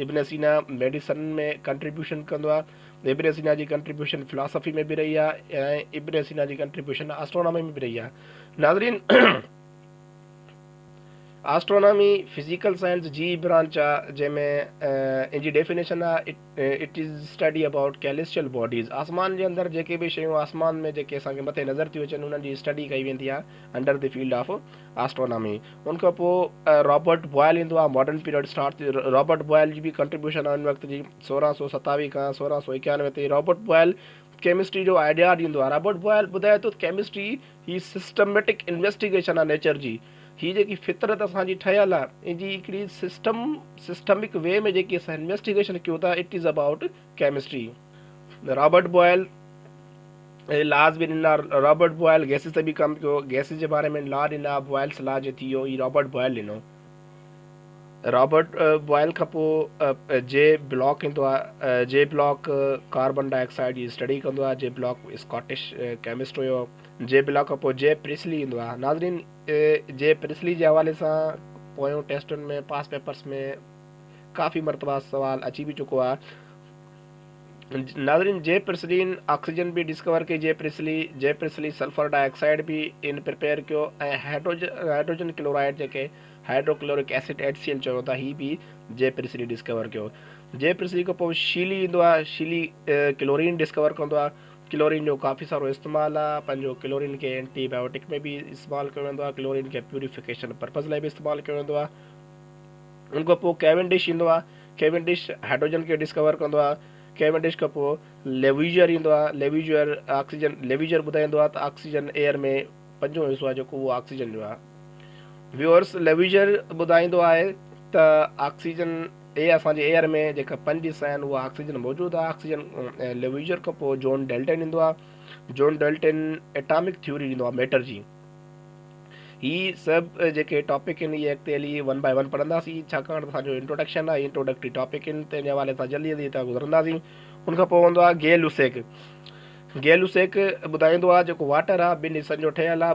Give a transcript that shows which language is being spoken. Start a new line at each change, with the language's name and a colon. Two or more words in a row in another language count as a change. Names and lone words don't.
Sindhi: इब्न सीना मेडिसन में कंट्रीब्यूशन कंदो आहे। इब्न सीना जी कंट्रीब्यूशन फिलासफ़ी में बि रही आहे ऐं इब्न सीना जी कंट्रीब्यूशन एस्ट्रोनॉमी में बि रही आहे। नाज़रीन, एस्ट्रोनॉमी
English: physical science
Sindhi: जी ब्रांच आहे, जंहिंमें इन जी डेफिनेशन आहे
English: it is study about celestial bodies.
Sindhi: आसमान जे अंदरि जेके बि शयूं आसमान में जेके असांखे मथे नज़र थियूं अचनि, उन्हनि जी स्टडी कई वेंदी आहे
English: under the field of astronomy.
Sindhi: उनखां पोइ रॉबर्ट बॉयल ईंदो आहे।
English: modern period start
Sindhi: थी। रॉबर्ट बॉयल जी बि कंट्रीब्यूशन आहे उन वक़्त जी 1627 खां 1691 ताईं। रॉबर्ट बॉयल केमिस्ट्री जो आइडिया ॾींदो आहे। रॉबर्ट बॉयल ॿुधाए थो केमिस्ट्री ही
English: systematic investigation
Sindhi: आहे नेचर जी। ही जेकी फितरत असांजी ठहियलु आहे, इन जी हिकिड़ी
English: systemic way
Sindhi: में जेकी असां इन्वेस्टिगेशन कयूं था,
English: it is about chemistry.
Sindhi: रॉबर्ट बॉयल लॉज बि ॾिना। रॉबर्ट बॉयल गैसिस ते बि कमु कयो। गैसिस जे बारे में लॉ ॾिना, बॉयल्स लॉ जो थी वियो, ही रॉबर्ट बॉयल ॾिनो। रॉबर्ट बॉयल खां पोइ जे ब्लॉक ईंदो आहे। जे ब्लॉक
English: carbon dioxide
Sindhi: जी स्टडी कंदो आहे। जे ब्लॉक
English: Scottish chemist
Sindhi: हुयो। जे ब्लॉक खां पोइ जे प्रिस्ली ईंदो आहे। नाज़रीन, जे प्रिस्ली जे हवाले सां पोयों टेस्टुनि में
English: past papers
Sindhi: में काफ़ी मरतबा सवाल अची बि चुको आहे। नाज़रीन, जे प्रिस्लीन ऑक्सीजन बि डिस्कवर कई। जे प्रिस्ली
English: sulfur dioxide
Sindhi: बि इन प्रिपेयर कयो ऐं
English: hydrogen chloride
Sindhi: जेके
English: hydrochloric acid HCl
Sindhi: चयो था, ही बि जे प्रिस्ली डिस्कवर कयो। जे प्रिस्ली खां पोइ शीली ईंदो आहे। शीली क्लोरीन डिस्कवर कंदो आहे। क्लोरीन जो काफ़ी सारो इस्तेमालु आहे। पंहिंजो क्लोरीन खे एंटीबायोटिक में बि इस्तेमालु कयो वेंदो आहे। क्लोरीन खे
English: purification purpose
Sindhi: लाइ बि इस्तेमालु कयो वेंदो आहे। उनखां पोइ कैवेंडिश ईंदो आहे। कैवेंडिश हाइड्रोजन खे डिस्कवर कंदो आहे। कैवेंडिश खां पोइ लेविजर ईंदो आहे। लेविजर ॿुधाईंदो आहे त
English: oxygen air
Sindhi: में 5 हिसो आहे जेको उहो ऑक्सीजन जो आहे। व्यूअर्स, लेविजर ॿुधाईंदो आहे त ऑक्सीजन असांजे एयर में जेका 5 हिसा आहिनि उहा ऑक्सीजन मौजूदु आहे। ऑक्सीजन लेविजर खां पोइ जॉन डेल्टन ईंदो आहे। जॉन डेल्टन
English: atomic theory
Sindhi: ॾींदो आहे मैटर जी। ही सभु जेके टॉपिक आहिनि, इहे अॻिते हली
English: 1 by 1
Sindhi: पढ़ंदासीं, छाकाणि त असांजो इंट्रोडक्शन आहे। इंट्रोडक्टरी टॉपिक आहिनि, तंहिंजे हवाले सां जल्दी हितां गुज़रंदासीं। उनखां पोइ हूंदो आहे गे लुसेक। गे लुसेक ॿुधाईंदो आहे जेको वाटर आहे 2 हिसनि जो ठहियलु आहे।